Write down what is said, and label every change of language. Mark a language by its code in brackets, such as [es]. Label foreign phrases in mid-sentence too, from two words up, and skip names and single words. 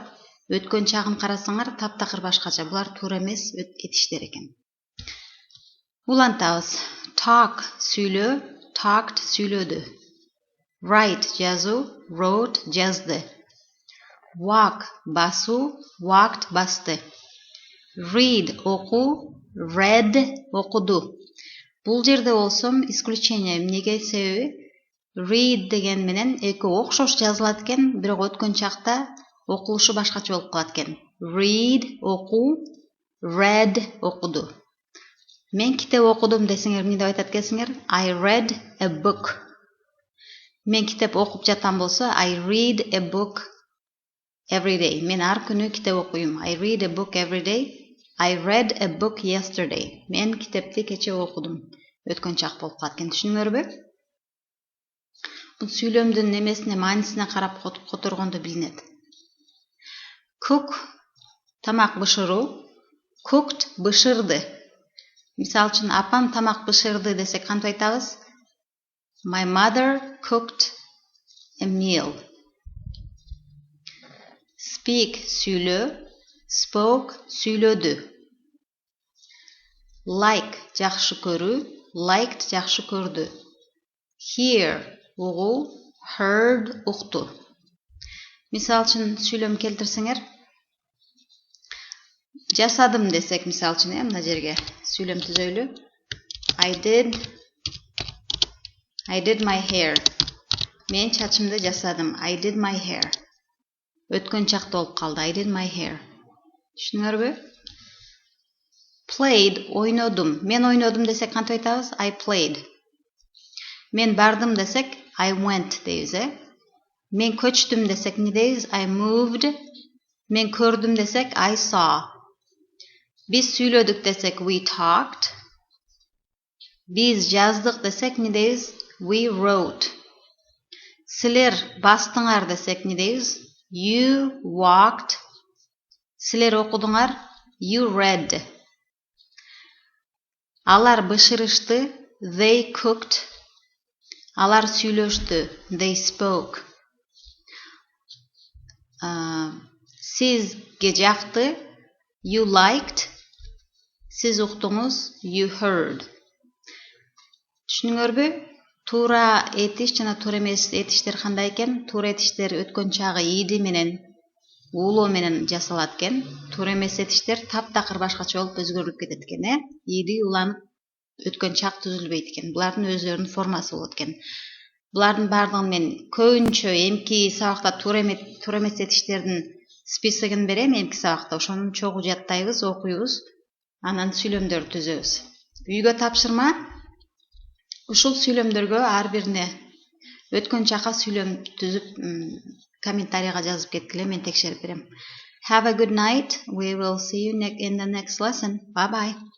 [ky] Өткөн чагын карасаңар, таптакыр башкача. Булар туура эмес этиштер экен. Улантабыз. Talk сүйлөө, talked сүйлөдү. Write жазуу, wrote жазды. Walk басуу, walked басты. Read окуу, read окуду. Бул жерде болсом исключение. Эмнеге себеби? Read деген менен экөө окшош жазылат экен, бирок өткөн чакта окулушу башкача болуп калат экен. Read окуу, read окуду. Мен китеп окудум десеңер, эмне деп айтат экенсиңер? [en] I read a book. [ky] Мен китеп окуп жатам болсо, [en] I read a book every day. [ky] Мен ар күнү китеп окуйм. [en] I read a book every day. I read a book yesterday. [ky] Мен китепти кече окудум. Өткөн чак болуп калат экен. Түшүнүңөрбү? Бул сүйлөмдүн эмесине, маанисине карап которгондо билинет. Cook тамак бышыруу, cooked бышырды. Мисал үчүн апам тамак бышырды десек кантип айтабыз? [en] My mother cooked a meal. [ky] Speak сүйлөө, spoke сүйлөдү. Like жакшы көрүү, liked жакшы көрдү. Hear угуу, heard укту. Мисал үчүн сүйлөм келтирсеңер, жасадым десек, мисал үчүн мына жерге сүйлөм түзөйлү. [en] I did my hair. [ky] Мен чачымды жасадым. [en] I did my hair. [ky] Өткөн чакта болуп калды. [en] I did my hair. [ky] Түшүнүңөрбү? Played ойнодум. Мен ойнодум десек кантип айтабыз? [en] I played. [ky] Мен бардым десек [en] I went [ky] дейбиз, Мен көчтүм десек эмне дейбиз? [en] I moved. [ky] Мен көрдүм десек [en] I saw. [ky] Биз сүйлөдүк десек [en] we talked. [ky] Биз жаздык десек эмне дейбиз? [en] We wrote. [ky] Силер бастыңар десек эмне дейбиз? [en] You walked. [ky] Силер окудуңар? [en] You read. [ky] Алар бышырышты? [en] They cooked. [ky] Алар сүйлөштү? [en] They spoke. [ky] Сизге жакты? [en] You liked. [ky] Сиз уктуңуз? [en] You heard. [ky] Түшүнүңөрбү? Туура этиш жана туура эмес этиштер кандай экен? Туура этиштер өткөн чагы иди менен, улоо менен жасалат экен. Туура эмес этиштер таптакыр башкача болуп өзгөрүлүп кетет экен, Иди уланып өткөн чак түзүлбөйт экен. Булардын өздөрүнүн формасы болот экен. Булардын бардыгын мен көбүнчө эмки сабакта туура эмес этиштердин списогун берем, эмки сабакта. Ошону чогуу жаттайбыз, окуйбуз, анан сүйлөмдөрдү түзөбүз. Үйгө тапшырма. Ушул сүйлөмдөргө ар бирине өткөн чакка сүйлөм түзүп комментарийга жазып кеткиле, мен текшерип берем. [en] Have a good night. We will see you in the next lesson. Bye bye.